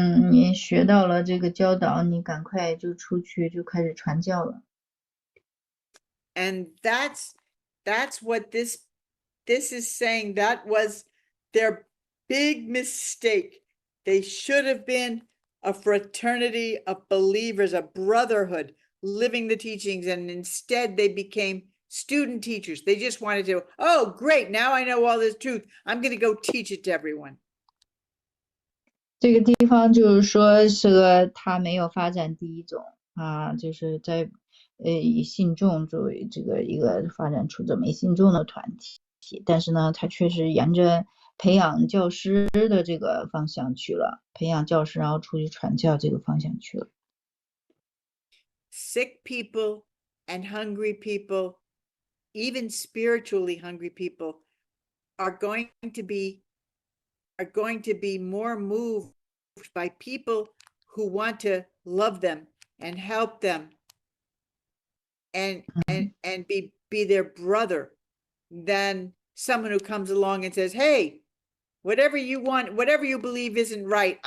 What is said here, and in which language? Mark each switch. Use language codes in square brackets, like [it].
[zh] 你学到了这个教导，你赶快就出去就开始传教了。 [en] And that's what this is saying. That was their big mistake. They should have been a fraternity of believers, a brotherhood, living the teachings, and instead they became student teachers. They just wanted to, oh, great, now I know all this truth. I'm going to go teach it to everyone. [zh] 这个地方就是说是个他没有发展第一种啊，就是在以信众作为这个一个发展出这么一信众的团体，但是呢，他确实沿着培养教师的这个方向去了，培养教师然后出去传教这个方向去了。 [en] Sick people and hungry people, even spiritually hungry people, are going to be more moved by people who want to love them and help them and be their brother than someone who comes along and says, hey, whatever you want, whatever you believe isn't right.